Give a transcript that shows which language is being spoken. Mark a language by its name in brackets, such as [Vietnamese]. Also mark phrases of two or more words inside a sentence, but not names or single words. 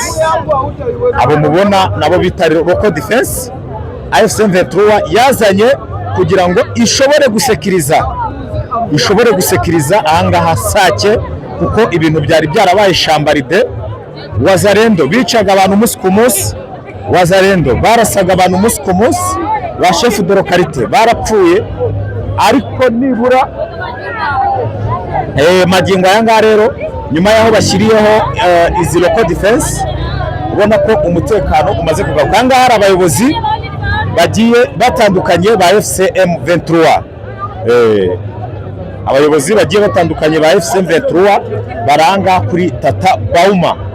[Kinyarwanda] Abo mubona nabo bita [English] local defense, [Kinyarwanda] AFC M23 yazanye kugira ngo ishobore gusekiriza ahangaha Sake, kuko ibintu byari byarabaye shambaride. Wazalendo bicaga abantu umunsi ku munsi, Wazalendo barasaga abantu umunsi ku munsi, ba [French] chef de localité [Kinyarwanda] barapfuye, ariko nibura magingo aya ngaha rero nyuma yaho bashyiriyeho izi [English] local defense, [Kinyarwanda] ubona ko umutekano umaze kugaruka. Aha ngaha hari abayobozi bagiye batandukanye ba FCM 23, abayobozi bagiye batandukanye ba FCM 23 baranga kuri Tata Bauma.